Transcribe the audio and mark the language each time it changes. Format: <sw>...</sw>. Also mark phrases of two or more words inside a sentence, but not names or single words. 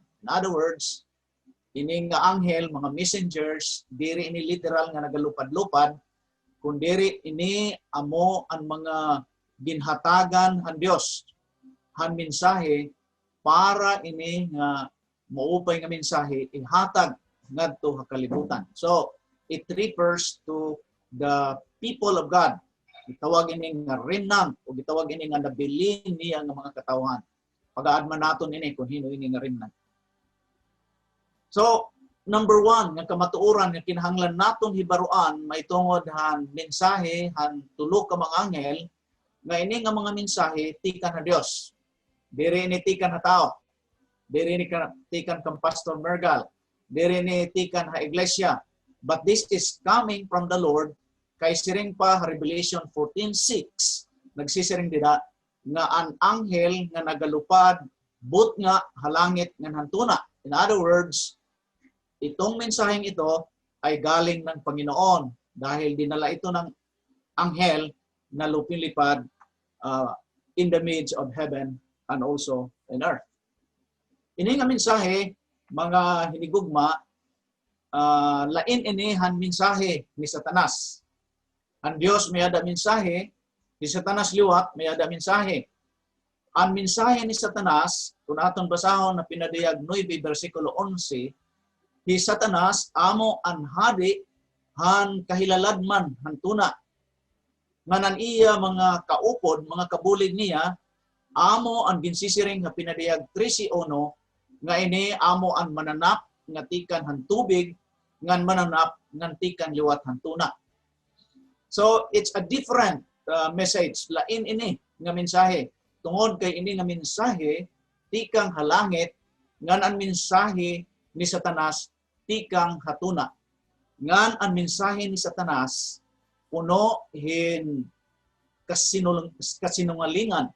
<en>In other words,</en> <war>ini nga anghel, mga messengers, diri ini literal nga nagalupad-lupad, kun diri ini amo ang mga ginhatagan han Dios han mensahe para ini nga maupay nga mensahe ihatag ngadto sa kalibutan.</war> <en>So, it refers to the people of God.</en> <war>Gitawag ini nga remnant o gitawag ini nga nabilin niya nga mga katawhan. Pag-aadman naton ini kung hino ini nga remnant.</war> <en>So, number one,</en> <war>nga kamatuoran nga kinahanglan naton hibaruan mahitungod han mensahe han tulo ka mga anghel nga ini nga mga mensahe tikan na Dios. Diri ini tikan na tao. Diri ini tikan kang Pastor Mergal. Diri ni tikan ha iglesia.</war> <en>But this is coming from the Lord.</en> <war>Kay siring pa Revelation 14:6 nagsisiring dida nga ang anghel nga nagalupad but nga halangit nga hantuna.</war> <en>In other words,</en> <tl>itong mensaheng ito ay galing ng Panginoon dahil dinala ito ng anghel na lupilipad</tl> <en>in the midst of heaven and also in earth.</en> <war>Ini nga mensahe mga hinigugma, lain inihan mensahe ni Satanas. Ang Diyos may ada mensahe, ni Satanas liwat may ada mensahe. Ang mensahe ni Satanas, kung atong basahon na pinadayag 9 versikulo 11, si Satanas amo ang hadi han kahilaladman han tuna. Nganan iya mga kaupod, mga kabulig niya, amo ang ginsisiring na pinadayag 13:1 nga ini amo ang mananap nga tikan han tubig ngan mananap ngan tikan liwat han tuna.</war> <en>So it's a different message</en> <war>lain ini nga mensahe. Tungod kay ini nga mensahe tikang halangit ngan ang mensahe ni Satanas tikang hatuna. Ngan ang mensahe ni Satanas puno hin kasinungalingan.</war>